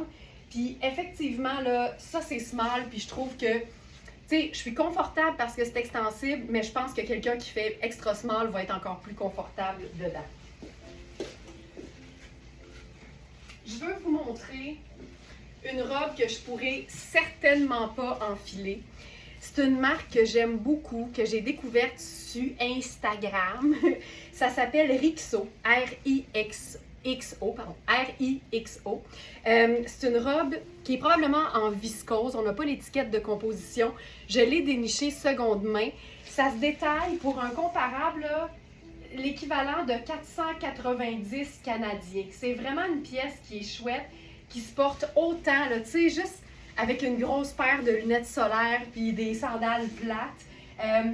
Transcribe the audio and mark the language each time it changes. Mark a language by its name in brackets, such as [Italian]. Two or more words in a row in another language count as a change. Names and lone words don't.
[French] Puis effectivement, là, ça c'est small. Puis je trouve que, tu sais, je suis confortable parce que c'est extensible, mais je pense que quelqu'un qui fait [English] extra small [French] va être encore plus confortable dedans. Je veux vous montrer une robe que je pourrais certainement pas enfiler. C'est une marque que j'aime beaucoup, que j'ai découverte sur Instagram. Ça s'appelle Rixo, R-I-X-O, pardon, R-I-X-O. C'est une robe qui est probablement en viscose. On n'a pas l'étiquette de composition. Je l'ai dénichée seconde main. Ça se détaille pour un comparable, là, l'équivalent de 490 canadiens. C'est vraiment une pièce qui est chouette, qui se porte autant, tu sais, juste avec une grosse paire de lunettes solaires puis des sandales plates.